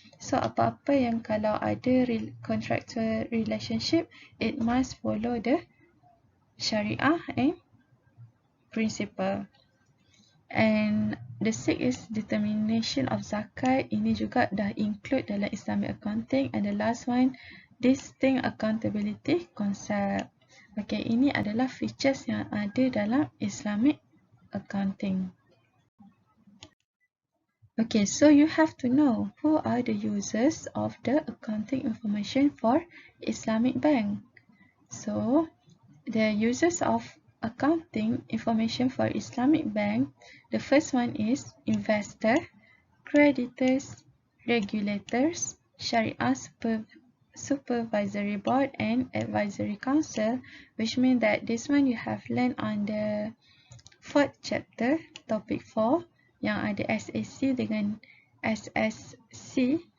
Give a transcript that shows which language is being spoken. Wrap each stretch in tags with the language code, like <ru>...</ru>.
<en>So</en> <ms>apa-apa yang kalau ada</ms> <en>contractual relationship, it must follow the Syariah and principle. And the sixth is determination of zakat.</en> <ms>Ini juga dah include dalam</ms> <en>Islamic Accounting. And the last one, distinct accountability concept.</en> <ms>Okay, ini adalah features yang ada dalam Islamic Accounting.</ms> <en>Okay, so you have to know who are the users of the accounting information for Islamic bank. So, the users of accounting information for Islamic bank, the first one is investor, creditors, regulators, Sharia supervisory board and advisory council, which means that this one you have learned on the fourth chapter, topic 4,</en> <ms>yang ada SAC dengan SSC.</ms>